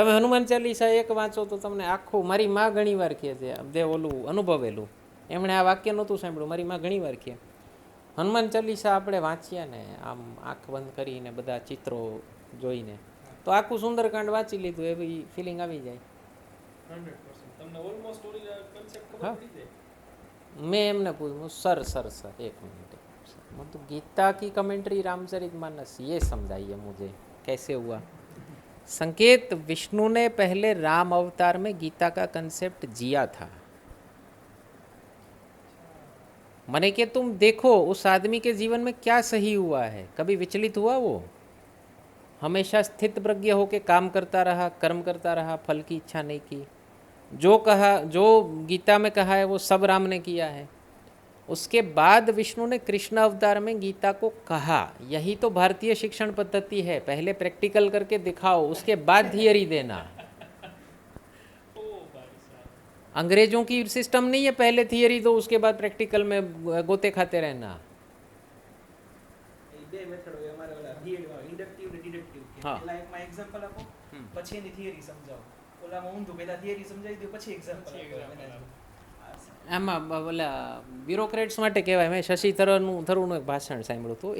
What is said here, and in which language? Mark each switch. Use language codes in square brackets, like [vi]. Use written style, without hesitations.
[gu] તમે હનુમાન ચાલીસા એક વાંચો તો તમને આખું, મારી માં ઘણી વાર કહે છે, જે ઓલું અનુભવેલું, એમણે આ વાક્ય નહોતું સાંભળ્યું, મારી માં ઘણી વાર કહે હનુમાન ચાલીસા આપણે વાંચીએ ને આમ આંખ બંધ કરીને બધા ચિત્રો જોઈને, તો આખું સુંદરકાંડ વાંચી લીધું એવી ફિલિંગ આવી જાય. 100%. તમને ઓલમોસ્ટ ઓલી કન્સેપ્ટ ખબર હા. પડી જાય. [hi] मैं एमने पूछूँ सर एक मिनट, मतलब गीता की कमेंट्री रामचरितमानस ये समझाइए मुझे कैसे हुआ. संकेत विष्णु ने पहले राम अवतार में गीता का कंसेप्ट जिया था. मैंने कि तुम देखो उस आदमी के जीवन में क्या सही हुआ है, कभी विचलित हुआ वो, हमेशा स्थित प्रज्ञ होके काम करता रहा, कर्म करता रहा, फल की इच्छा नहीं की. जो कहा, जो गीता में कहा है वो सब राम ने किया है. उसके बाद विष्णु ने कृष्ण अवतार में गीता को कहा. यही तो भारतीय शिक्षण पद्धति है, पहले प्रैक्टिकल करके दिखाओ, उसके बाद थियरी देना. [gu] ઓ ભાઈ સાહેબ. [hi] अंग्रेजों की सिस्टम नहीं है, पहले थियरी दो उसके बाद प्रैक्टिकल में गोते खाते रहना. [gu] બે મેથડ હોય અમારે ઓલા BEd માં ઇન્ડક્ટિવ ને ડિડક્ટિવ કે હા. પહેલા એકમાં એક્ઝામ્પલ આપો હમ. પછી એની થિયરી સમજાવો. ઓલામાં ઊંધું પહેલા થિયરી સમજાવી દો પછી એક્ઝામ્પલ પછી આપો. [en] example [gu] એના આપો. જેવું. આમાં ઓલા બ્યુરોક્રેટ્સ માટે કહેવાય. મેં શશી થરૂરનું એક ભાષણ સાંભળ્યું હતું.